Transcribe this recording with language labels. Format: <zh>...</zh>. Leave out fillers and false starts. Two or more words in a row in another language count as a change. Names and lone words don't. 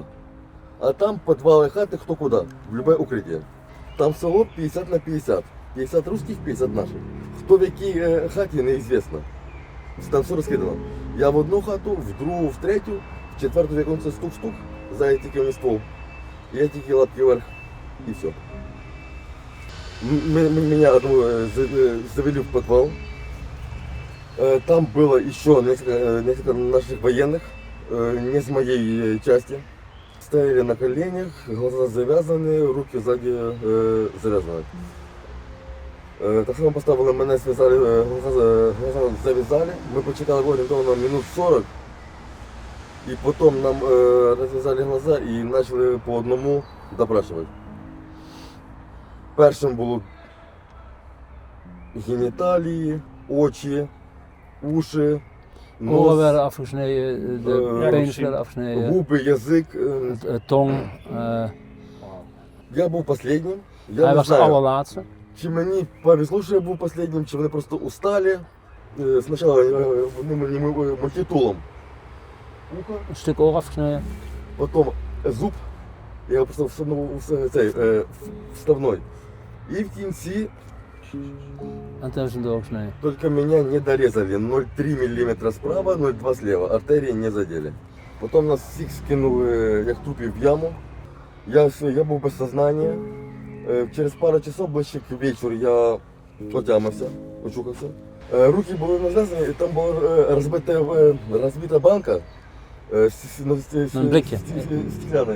<uk>А там підвали хати хто куди, в будь-яке укриття. Там село 50 на 50. 50 русских, 50 наших. Хто в якій хаті, неізвісно. Там все розкидано. Я в одну хату, в другу, в третю, в четверту віконце стук-стук, ззаді тільки вниз пол. Я тільки лапки вверх і все.</uk> <ru>Меня завели в подвал. Там было еще несколько наших военных, не с моей части. Стояли на коленях, глаза завязаны, руки сзади завязаны.</ru> <uk>Так само поставили мене,</uk> <ru>связали, глаза завязали. Мы</ru> <uk>почекали орієнтовно</uk> <ru>минут 40. И потом нам развязали глаза и начали по одному допрашивать.</ru> <uk>Першим було геніталії, очі, уші, нос,</uk> <nl>Oren afgesneden, de beenschel afgesneden,</nl> <uk>губи, язик.</uk> <nl>tong.</nl> <uk>Я був останнім. Я</uk> <nl>Hij</nl> <uk>не</uk> <nl>was de</nl> <uk>знаю,</uk> <nl>allerlaatste.</nl> <uk>чи мені повезло, що я був останнім, чи вони просто устали. Спочатку вони мені мультитулом.</uk> <ru>Ухо,</ru> <nl>Een stuk oor afgesneden.</nl> <uk>потім зуб, я його просто вставной. І в кінці</uk> <nl>En toen is hem doorgesneden.</nl> <ru>только меня не дорезали. 0,3 мм справа, 0,2 слева. Артерии не задели. Потом нас всех скинули,</ru> <uk>як трупів,</uk> <ru>в яму.</ru> <uk>Я був без сознання.</uk> <ru>Через пару часов,</ru> <uk>ближче к вечору, я отямився, очухався. Руки були нав'язані, і там була розбита банка. Стекляна.</uk>